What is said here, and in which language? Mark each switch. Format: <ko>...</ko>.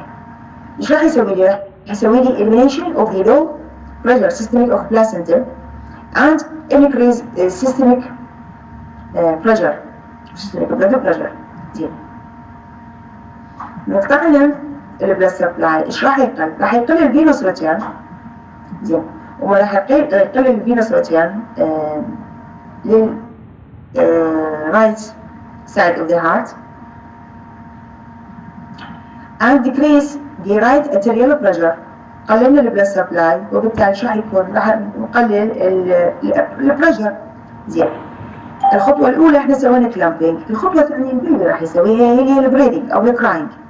<ar>اوكي ايش راح يسوي لي؟</ar> <en>راح يسوي لي elimination of the low pressure systemic of placenta and increase systemic pressure, systemic blood pressure.</en> <ar>زين نقطع لنا البلد سبلاي ايش راح يقل؟ راح يقل الفينوس ريتيرن. زين وما راح يقل الفينوس ريتيرن لل</ar> <en>right side of the heart and decrease the right arterial pressure.</en> <ar>قللنا البلد سبلاي وبالتالي شو راح يكون؟ راح نقلل البريشر. زين الخطوة الأولى احنا سوينا كلامبينج. الخطوة الثانية البيبي راح يسويها هي البريدنج أو الكراينج.</ar>